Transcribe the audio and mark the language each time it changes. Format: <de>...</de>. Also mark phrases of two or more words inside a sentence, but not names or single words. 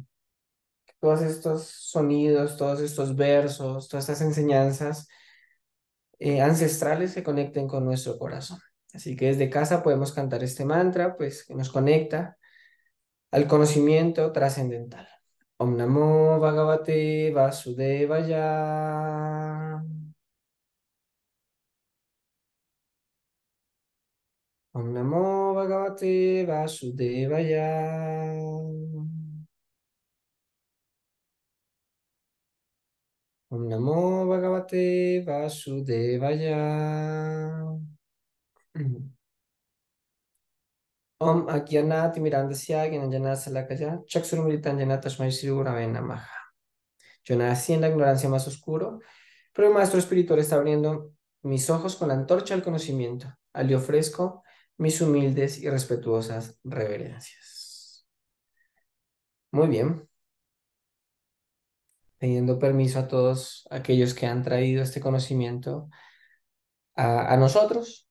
<es>Todos estos sonidos, todos estos versos, todas estas enseñanzas ancestrales se conecten con nuestro corazón. Así que desde casa podemos cantar este mantra, pues que nos conecta al conocimiento trascendental.</es> <sa>Om Namo Bhagavate Vasudevaya. Om Namo Bhagavate Vasudevaya. Om Namo Bhagavate Vasudevaya. Om Agyanati Mirandasya Gyananjana Salakaya Chaksurumritanjana Tasmai Shri Gurave Namaha.</sa> <es>Yo nací en la ignorancia más oscuro, pero el maestro espiritual está abriendo mis ojos con la antorcha del conocimiento. Le ofrezco mis humildes y respetuosas reverencias. Muy bien. Pidiendo permiso a todos aquellos que han traído este conocimiento a nosotros.</es>